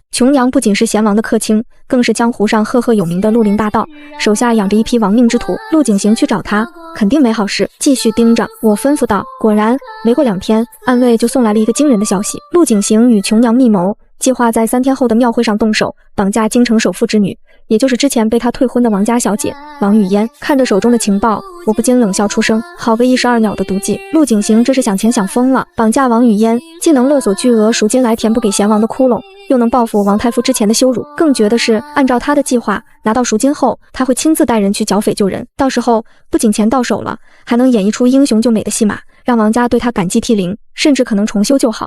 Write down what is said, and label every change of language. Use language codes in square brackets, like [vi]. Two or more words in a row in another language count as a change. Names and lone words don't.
[zh] 瓊娘不僅是賢王的客卿，更是江湖上赫赫有名的綠林大盜，手下養着一批亡命之徒。陸景行去找他，肯定沒好事，繼續盯着。我吩咐道。果然，沒過2天，暗衛就送來了一個驚人的消息：陸景行與瓊娘密謀，計劃在3天後的廟會上動手，綁架京城首富之女，也就是之前被他退婚的王家小姐王語嫣。看着手中的情報，我不禁冷笑出聲。好個12鳥的毒計，陸景行這是想錢想瘋了。綁架王語嫣，既能勒索巨額贖金來填補給賢王的窟窿，又能報復王太傅之前的羞辱。更絕的是，按照他的計劃，拿到贖金後，他會親自帶人去剿匪救人。到時候不僅錢到手了，還能演一出英雄救美的戲碼，讓王家對他感激涕零，甚至可能重修舊好。